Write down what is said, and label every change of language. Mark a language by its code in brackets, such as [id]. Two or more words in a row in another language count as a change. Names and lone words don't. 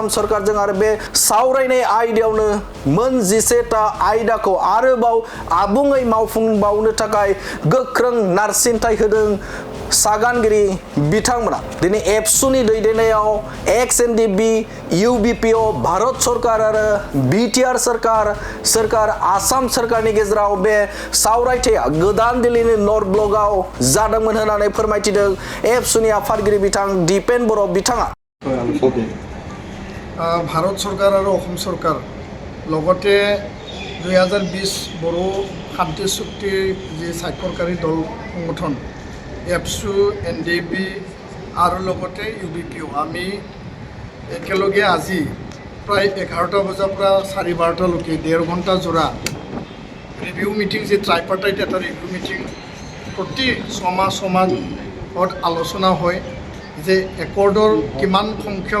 [brx] सरकारजों आरो बे सावरायनाय आयदायावनो मोन 17ता आयदाखौ आरोबाव आबुङै मावफुंबावनो थाखाय गोख्रों नारसिनथाय होदों सागानगिरि बिथांमोना दिनै एबसुनि दैदेननायाव एक्सएनडिबि इउबिपिअ भारत सरकार आरो बिटिआर सरकार आसाम सरकारनि गेजेराव बे सावरायथाया गोदान दिल्लीनि नर्थ ब्लकआव जादोंमोन होननानै फोरमायथिदों एबसुनि आफादगिरि बिथां दिपेन बर' बिथाङा भारत सरकार आरो असम सरकार [as] লগতে 2020 बर' শান্তি চুক্তি যি স্বাক্ষৰকাৰী দল সংগঠন এপসু এনডিবি আৰু লগতে ইউবিপিও আমি একেলগে আজি প্ৰায় 11টা বজাৰ পৰা 12:30লৈকে 1.5 ঘণ্টা জোৰা ৰিভিউ মিটিং যে ট্ৰাইপাৰ্টাইট এটা ৰিভিউ মিটিং প্ৰতি ছমাহত আলোচনা হয় যে একৰ্ডৰ কিমান সংখ্যক